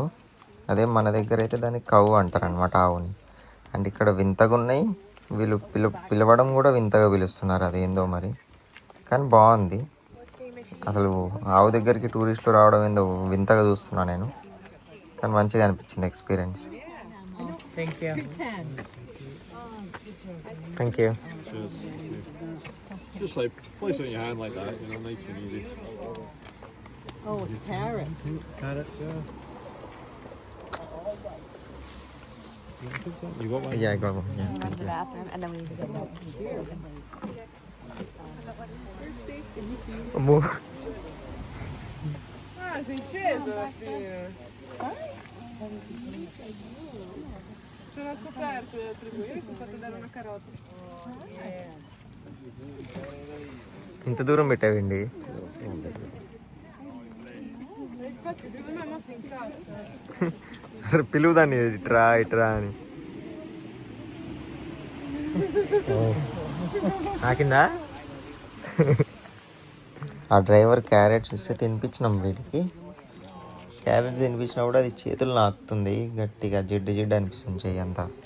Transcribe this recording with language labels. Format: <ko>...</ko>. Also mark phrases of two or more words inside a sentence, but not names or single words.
<te>అదే మన దగ్గర అయితే దాన్ని కవ్వు అంటారనమాట ఆవుని. అండ్ ఇక్కడ వింతగా ఉన్నాయి, వీళ్ళు పిలవడం కూడా వింతగా పిలుస్తున్నారు, అదేందో మరి, కానీ బాగుంది. అసలు ఆవు దగ్గరికి టూరిస్టులు రావడం ఏందో వింతగా చూస్తున్నా నేను, కానీ మంచిగా అనిపించింది ఎక్స్పీరియన్స్.</te> <en>thank you. Just like place it in your hand like that, you know, nice and easy. Oh, carrot. Carrots, yeah. You got one? Yeah, I got one. Yeah, thank you. bathroom and then we need to go.</en> <te>అమ్మో,</te> <it>Ah, sei sceso, figlio. Sono coperto da tribù, io mi sono fatto dare una carota.</it> <te>ఇంత దూరం పెట్టావండి.</te> <it>Infatti secondo me mo si incazza.</it> <te>పిలువు దాన్ని, ఇట్రా ఇట్రా అని. నాకిందా? ఆ</te> <en>driver carrots</en> <te>ఇస్తే తినిపించినాం వీటికి. క్యారెట్స్ తినిపించినా కూడా అది చేతులు నాకుతుంది గట్టిగా, జిడ్డు జిడ్డు అనిపిస్తుంది చెయ్యి అంతా.</te>